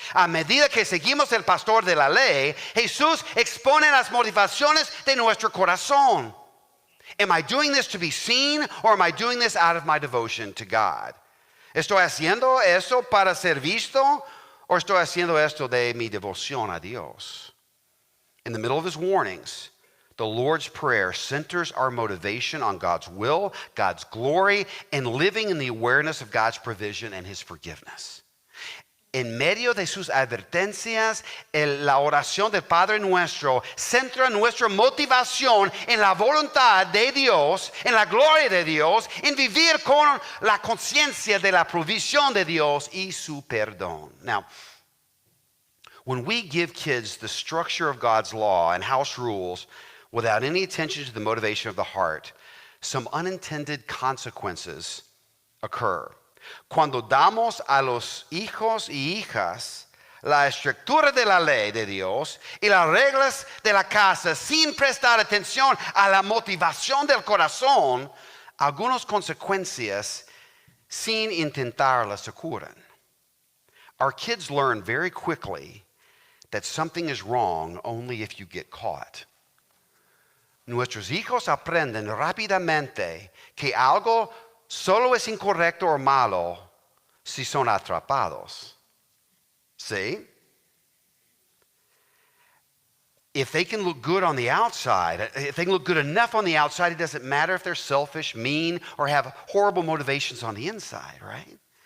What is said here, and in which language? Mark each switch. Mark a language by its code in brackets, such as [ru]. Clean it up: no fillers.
[es] A medida que seguimos el pastor de la ley, Jesús expone las motivaciones de nuestro corazón. [en] Am I doing this to be seen, or am I doing this out of my devotion to God? [es] ¿Estoy haciendo eso para ser visto, o estoy haciendo esto de mi devoción a Dios? [en] In the middle of his warnings, the Lord's Prayer centers our motivation on God's will, God's glory, and living in the awareness of God's provision and his forgiveness. [es] En medio de sus advertencias, la oración del Padre Nuestro centra nuestra motivación en la voluntad de Dios, en la gloria de Dios, en vivir con la conciencia de la provisión de Dios y su perdón. [en] Now, when we give kids the structure of God's law and house rules without any attention to the motivation of the heart, some unintended consequences occur. [es] Cuando damos a los hijos y hijas la estructura de la ley de Dios y las reglas de la casa sin prestar atención a la motivación del corazón, algunas consecuencias sin intentarlas ocurren. [en] Our kids learn very quickly that something is wrong only if you get caught. [es] nuestros hijos aprenden rápidamente que algo solo es incorrecto o malo si son atrapados. ¿Sí? [en] If they can look good on the outside, if they can look good enough on the outside, it doesn't matter if they're selfish, mean, or have horrible motivations on the inside, right?